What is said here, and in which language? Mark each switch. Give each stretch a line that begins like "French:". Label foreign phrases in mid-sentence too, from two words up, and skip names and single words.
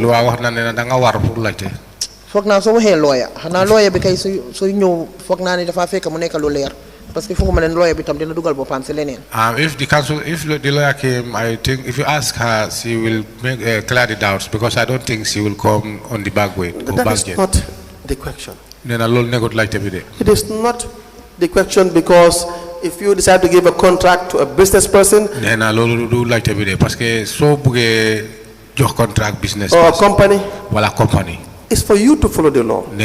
Wolof: Foog naa soo waxee lawyer xanaa lawyer bi kay su ñëw foog naa ne dafa fekk mu nekk lu leer
French: parce que
Wolof: foog ma leen lawyer bi tam dina dugal boppam si leneen.
English: If the lawyer came, I think if you ask her, she will make clear the doubts because I don't think she will come on the back way. the question. It is not the question because if you decide to give a contract to a business person or a company, it's for you to follow the law.